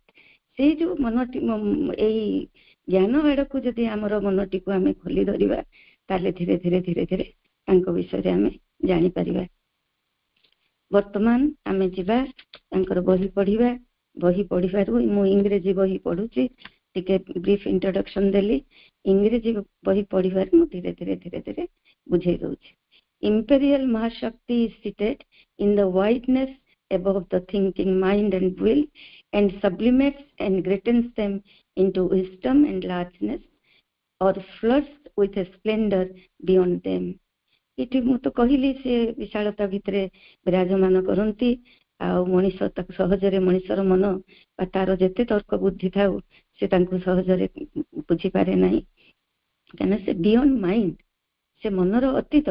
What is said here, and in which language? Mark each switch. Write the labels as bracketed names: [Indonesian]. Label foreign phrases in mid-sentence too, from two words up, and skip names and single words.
[Odia] ସେଇ ଯୋଉ ମନଟି ଏଇ ଜ୍ଞାନ ଆଡକୁ ଯଦି ଆମର ମନଟିକୁ ଆମେ ଖୋଲି ଧରିବା ତାହେଲେ ଧୀରେ ଧୀରେ ଧୀରେ ଧୀରେ ତାଙ୍କ ବିଷୟରେ ଆମେ ଜାଣିପାରିବା। ବର୍ତ୍ତମାନ ଆମେ ଯିବା ତାଙ୍କର ବହି ପଢିବା। ବହି ପଢିବାରୁ ମୁଁ ଇଂରେଜୀ ବହି ପଢୁଛି, ଟିକେ [English] brief introduction [Odia] ଦେଲି। ଇଂରେଜୀ ବହି ପଢିବାରେ ମୁଁ ଧୀରେ ଧୀରେ ଧୀରେ ଧୀରେ ବୁଝେଇ ଦଉଛି। [English] Imperial Mahashakti is seated in the whiteness above the thinking mind and will and sublimates and greatens them into wisdom and largeness or floods with a splendor beyond them. [Odia] ଏଠି ମୁଁ ତ କହିଲି ସେ ବିଶାଳତା ଭିତରେ ବିରାଜମାନ କରନ୍ତି ଆଉ ମଣିଷ ତାକୁ ସହଜରେ ମଣିଷର ମନ ବା ତାର ଯେତେ ତର୍କ ବୁଦ୍ଧି ଥାଉ ସେ ତାଙ୍କୁ ସହଜରେ ବୁଝିପାରେ ନାହିଁ, କାରଣ ସେ [English] beyond mind, [Odia] ସେ ମନର ଅତୀତ।